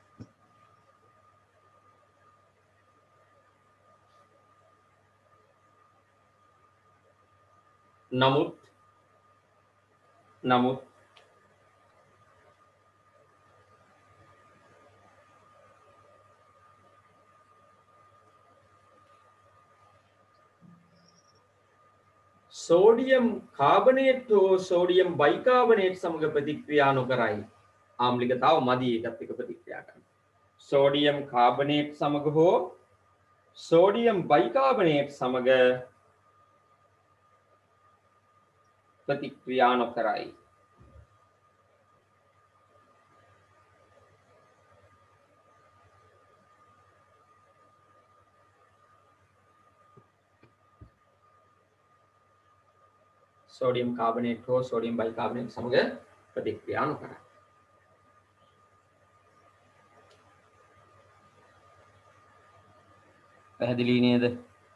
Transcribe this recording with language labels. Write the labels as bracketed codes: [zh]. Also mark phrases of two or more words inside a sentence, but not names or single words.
[si] නමුත් සෝඩියම් කාබනේට් හෝ සෝඩියම් බයිකාබනේට් සමග ප්‍රතික්‍රියා නොකරයි. ආම්ලිකතාව මදි ඒකත් එක්ක ප්‍රතික්‍රියා කරන්න. සෝඩියම් කාබනේට් සමග හෝ සෝඩියම් බයිකාබනේට් සමග ප්‍රතික්‍රියා නොකරයි. සෝඩියම් කාබනේට් හෝ සෝඩියම් බයිකාබනේට් සමග ප්‍රතික්‍රියා නොකරයි. පැහැදිලි නේද?